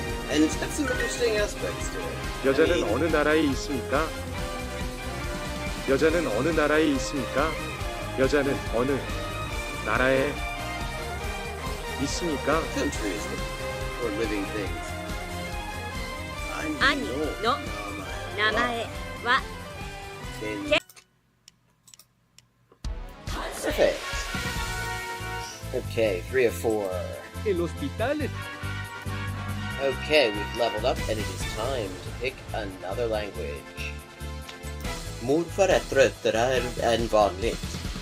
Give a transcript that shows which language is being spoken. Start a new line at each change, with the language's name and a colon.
English: And it's got some interesting aspects to it.
Korean: 여자는 어느 나라에 있습니까? 여자는 어느 나라에 있습니까? 여자는 어느 나라에 있습니까?
English: Countries or living things.
Japanese: 兄の名前は
English: Perfect. Okay, 3 of 4.
Spanish: El hospital.
English: Okay, we've leveled up and it is time to pick another language.
Swedish: Morfar är tröttare än vanligt.